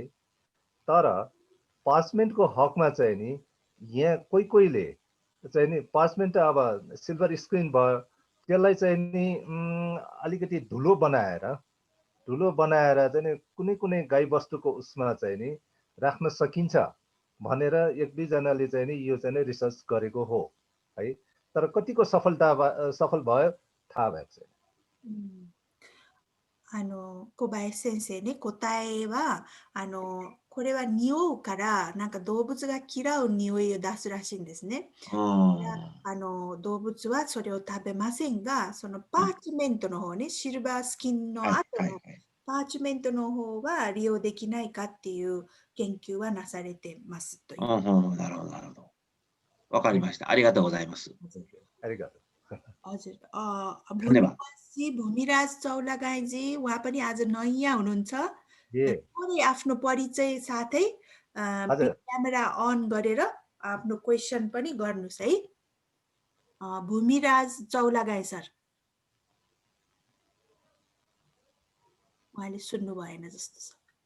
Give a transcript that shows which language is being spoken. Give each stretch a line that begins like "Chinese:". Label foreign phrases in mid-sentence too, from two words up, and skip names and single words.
Nepali: तर पार्चमेन्टको हकमा चाहिँ नि यहाँ कोहीले चाहिँ नि पार्चमेन्ट अब
English: silver screen
Nepali: भयो, त्यसलाई चाहिँ नि अलिकति धुलो बनाएर चाहिँ नि कुनै गाई बस्तुको उसमा चाहिँ नि राख्न सकिन्छ भनेर एक दुई जनाले चाहिँ नि यो चाहिँ रिसर्च गरेको हो है। तर कतिको सफल भयो थाहा भएको छैन।
Japanese: 小林先生ね、答えはこれは匂うからなんか動物が嫌う匂いを出すらしいんですね。動物はそれを食べませんが、そのパーチメントの方ね、シルバースキンの後のパーチメントの方は利用できないかっていう研究はなされてますという。なるほど、なるほど。わかりました。ありがとうございます。ありがとう。
Nepali: भूमिराज चौलागाईजी, उहाँ पनि आज नयाँ हुनुहुन्छ। थोरै आफ्नो परिचय साथै
English: camera on
Nepali: गरेर आफ्नो क्वेसन पनि गर्नुस् है। भूमिराज चौलागाई सर, उहाँले सुन्नु भएन जस्तो छ।